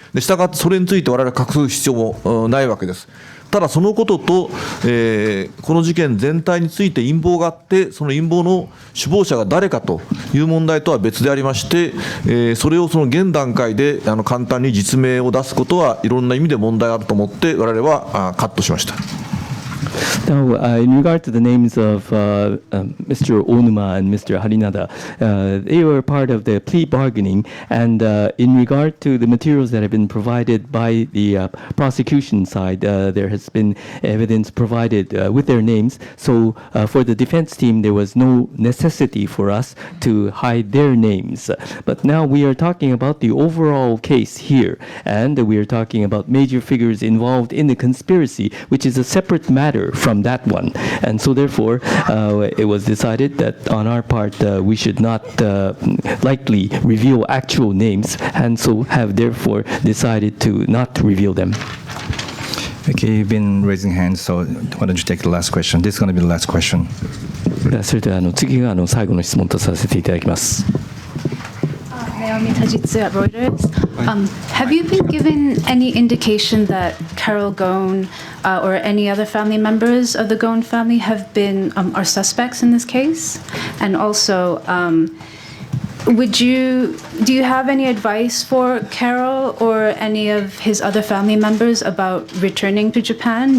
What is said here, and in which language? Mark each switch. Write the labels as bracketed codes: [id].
[ja] で、したがってそれについて我々は隠す必要もないわけです。ただそのことと、この事件全体について陰謀があって、その陰謀の首謀者が誰かという問題とは別でありまして、それをその現段階で簡単に実名を出すことはいろんな意味で問題があると思って我々はカットしました。 [en] Now, in regard to the names of Mr. Onuma and Mr. Harinada, they were part of the plea bargaining, and in regard to the materials that have been provided by the prosecution side, there has been evidence provided with their names. So for the defense team, there was no necessity for us to hide their names. But now we are talking about the overall case here, and we are talking about major figures involved in the conspiracy, which is a separate matter from that one. And so therefore, it was decided that on our part, we should not likely reveal actual names, and so have therefore decided to not reveal them. Okay, you've been raising hands, so why don't you take the last question? This is going to be the last question. [ja] それでは次が最後の質問とさせていただきます。 [en] Naomi Tajitsu at Reuters. Have you been given any indication that Carol Ghosn or any other family members of the Ghosn family have been are suspects in this case? And also, do you have any advice for Carol or any of his other family members about returning to Japan?